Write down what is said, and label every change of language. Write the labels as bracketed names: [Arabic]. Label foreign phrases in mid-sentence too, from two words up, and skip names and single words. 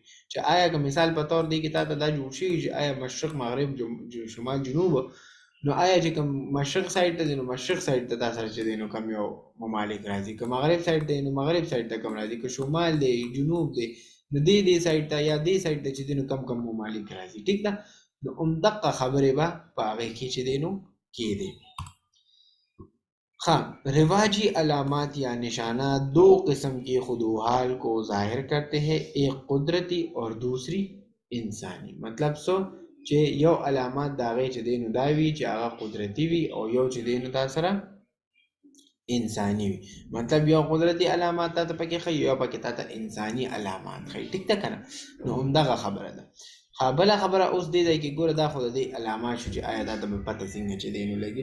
[Pashto] چې آیا که مثال په طور دی کې تا ته دا جوړ شي چې آیا مشرق مغرب شمال جنوب نو آیا چې کوم مشرق سایډ ته دی نو مشرق سایډ ته تا سره چې دی نو کوم یو ممالک راځي، که مغرب سایډ ته نو مغرب سایډ ته کوم راځي، که شمال دی جنوب دی نو دې سایډ ته یا دې سایډ ته چې دی نو کم ممالک راځي. ټیک ده. نو همدغه خبرې به په هغې کې چې دی نو کېدی. [Urdu] ہاں، رواجی علامات یا نشانات دو قسم کے خدوخال کو ظاہر کرتے ہیں، ایک قدرتی اور دوسری انسانی. مطلب سو [Pashto] چې یو علامات د هغې چې دی نو دا وي چې هغه قدرتي وي او یو چې دی نو دا سره انساني وي. مطلب یو قدرتي علامات تا ته پکې ښیي یو پکې تا ته انساني علامات ښیي. ټیک ده که نه؟ نو همدغه خبره ده. بله خبره اوس دې ځای کې ګوره دا خو د دې علامات شو چې آیا دا ته به پته څنګه چې دی نو لګي.